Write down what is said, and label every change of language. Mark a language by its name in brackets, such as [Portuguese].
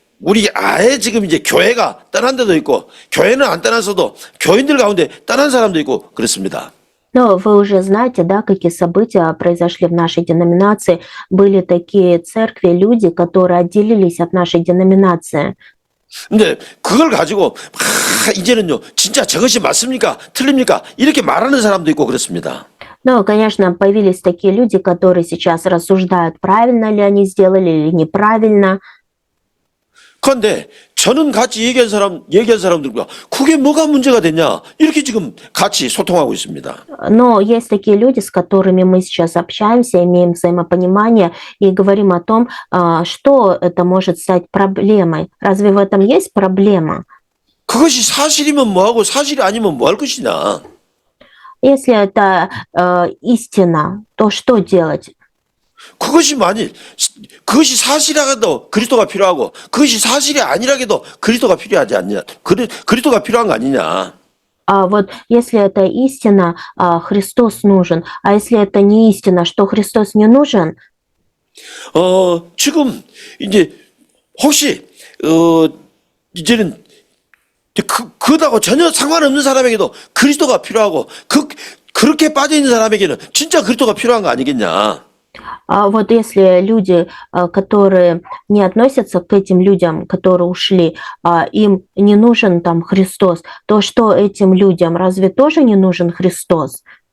[Korean] 우리 아예 지금 이제 교회가 떠난 데도 있고 교회는 안 떠났어도 교인들 가운데 떠난 사람도 있고 그렇습니다. [Russian] Но вы уже знаете, да, какие события произошли в нашей деноминации. Были такие церкви, люди, которые отделились от нашей деноминации. [Korean] 근데 그걸 가지고 이제는요 진짜 저것이 맞습니까? 틀립니까? 이렇게 말하는 사람도 있고 그렇습니다. [Russian] Но, конечно, появились такие люди, которые сейчас рассуждают, правильно ли они сделали или неправильно. [Korean] 그런데 저는 같이 얘기한 사람들과 그게 뭐가 문제가 됐냐 이렇게 지금 같이 소통하고 있습니다. [Russian] Но есть такие люди, с которыми мы сейчас общаемся, имеем взаимопонимание и говорим о том, что это может стать проблемой. Разве в этом есть проблема? [Korean] 그것이 사실이면 뭐하고 사실이 아니면 뭐 할 것이냐. [Russian] Если это истина, то что делать? [Korean] 그것이 사실이라도 그리스도가 필요하고 그것이 사실이 아니라도 그리스도가 필요하지 않냐. 그리스도가 필요한 거 아니냐. [Russian] А вот если это истина, Христос нужен, а если это не истина, что Христос не нужен? [Korean] 지금 이제 혹시 이제는 그거하고 전혀 상관없는 사람에게도 그리스도가 필요하고 그렇게 빠져 있는 사람에게는 진짜 그리스도가 필요한 거 아니겠냐. [Russian] Вот если люди, которые не относятся к этим людям, которые ушли, им не нужен там Христос, то что этим людям? Разве тоже не нужен Христос?